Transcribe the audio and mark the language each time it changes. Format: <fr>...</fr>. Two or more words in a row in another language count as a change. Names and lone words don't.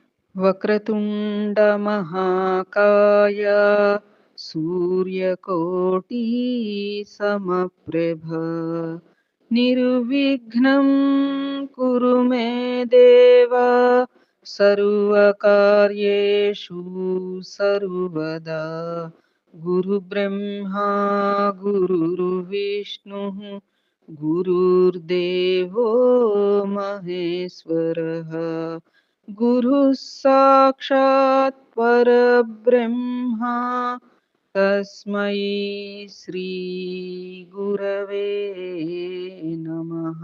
<sa>వక్రతుండ మహాకాయ సూర్యకోటి సమప్రభ నిర్విఘ్నం కురు మే దేవ సర్వకార్యేషు సర్వదా గురు బ్రహ్మా గురుర్విష్ణు గురుర్దేవో మహేశ్వరః गुरुः साक्षात् परब्रह्मा तस्मै श्रीगुरवे नमः।</sa>